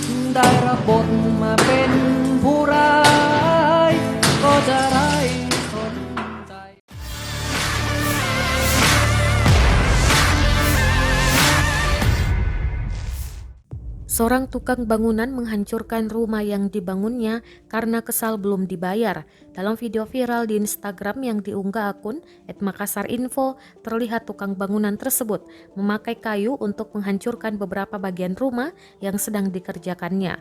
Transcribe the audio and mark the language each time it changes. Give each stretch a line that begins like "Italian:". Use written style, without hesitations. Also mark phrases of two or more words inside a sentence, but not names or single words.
Thai: ได้รับบทมาเป็นผู้ร้ายก็จะไร้สนใจ
Indonesian: Seorang tukang bangunan menghancurkan rumah yang dibangunnya karena kesal belum dibayar. Dalam video viral di Instagram yang diunggah akun @makassarinfo, terlihat tukang bangunan tersebut memakai kayu untuk menghancurkan beberapa bagian rumah yang sedang dikerjakannya.